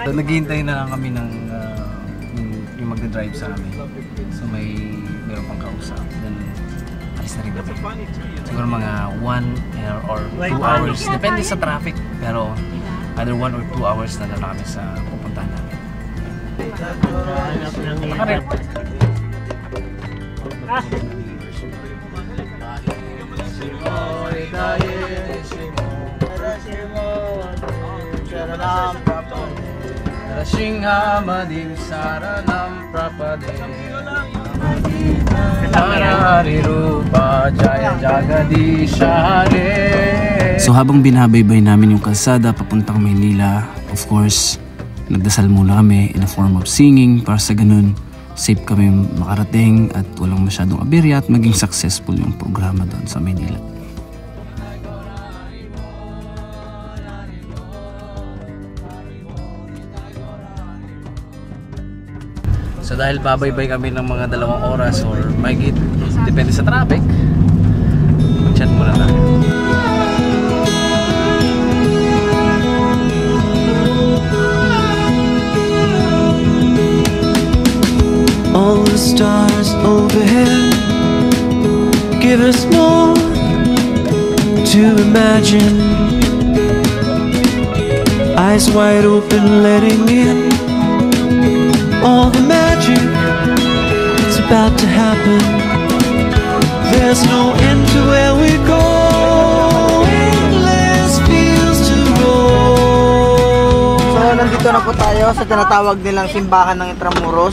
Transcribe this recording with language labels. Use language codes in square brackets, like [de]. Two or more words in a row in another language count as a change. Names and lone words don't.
[tl] So, naghihintay na lang kami ng yung magdadrive sa amin. So meron pang kausap. Then alis na rin kami. Siguro mga [en] 1 or 2 hours. [tl] Depende sa traffic. Pero [en] either 1 or 2 hours [tl] na lang kami sa pupuntahan namin. [sa] रशिंघ मदिम् शरणम् प्रपद्ये हरि रूप जय जगदीश हरे. [tl] So habang binabaybay namin yung kalsada papuntang Maynila, [en] of course, [tl] nagdasal muna kami [en] in a form of singing [tl] para sa ganun safe kami makarating at walang masyadong aberya at maging successful yung programa doon sa Maynila. So dahil babaybay kami ng mga 2 oras or mahigit, depende sa traffic, mag-chat muna tayo. [en] All the stars overhead give us more to imagine. Eyes wide open, letting in all the magic that's about to happen. There's no end to where we go. Endless fields to go. [tl] So, nandito na po tayo sa tinatawag nilang simbahan ng Intramuros.